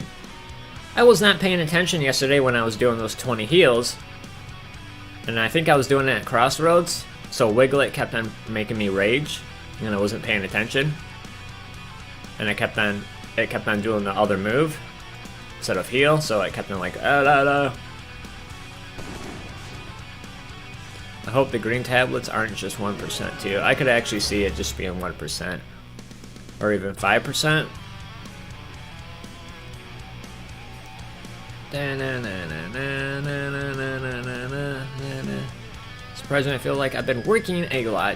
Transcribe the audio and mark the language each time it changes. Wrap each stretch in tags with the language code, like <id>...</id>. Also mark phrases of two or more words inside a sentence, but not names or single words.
<en>I was not paying attention yesterday when I was doing those 20 heals. And I think I was doing it at Crossroads. So Wiglet kept on making me rage. And I wasn't paying attention. And it kept on doing the other move instead of heal. So I kept on like, ah, la, la. I hope the green tablets aren't just 1% too. I could actually see it just being 1%. Or even 5%. Surprising, I feel like I've been working a lot.</en>